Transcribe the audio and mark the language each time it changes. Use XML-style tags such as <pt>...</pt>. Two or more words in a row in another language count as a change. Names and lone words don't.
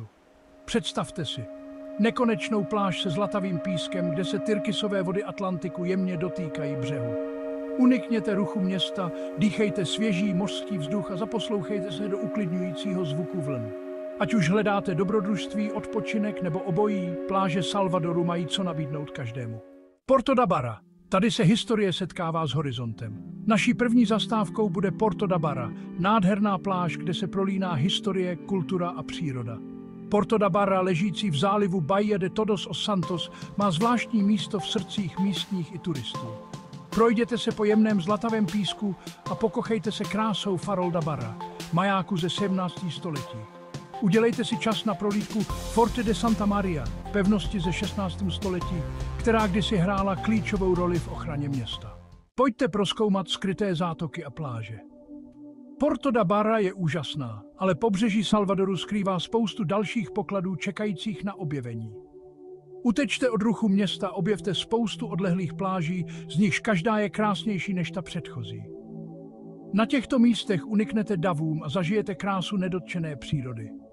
<cs>Představte si nekonečnou pláž se zlatavým pískem, kde se tyrkysové vody Atlantiku jemně dotýkají břehu. Unikněte ruchu města, dýchejte svěží mořský vzduch a zaposlouchejte se do uklidňujícího zvuku vln. Ať už hledáte dobrodružství, odpočinek nebo obojí, pláže Salvadoru mají co nabídnout každému. Porto da Barra. Tady se historie setkává s horizontem. Naší první zastávkou bude Porto da Barra, nádherná pláž, kde se prolíná historie, kultura a příroda. Porto da Barra, ležící v zálivu Baía de Todos os Santos, má zvláštní místo v srdcích místních i turistů. Projděte se po jemném zlatavém písku a pokochejte se krásou Farol da Barra, majáku ze 17. století. Udělejte si čas na prohlídku Forte de Santa Maria, pevnosti ze 16. století, která kdysi hrála klíčovou roli v ochraně města. Pojďte prozkoumat skryté zátoky a pláže. Porto da Barra je úžasná, ale pobřeží Salvadoru skrývá spoustu dalších pokladů čekajících na objevení. Utečte od ruchu města, objevte spoustu odlehlých pláží, z nichž každá je krásnější než ta předchozí. Na těchto místech uniknete davům a zažijete krásu nedotčené přírody.</cs>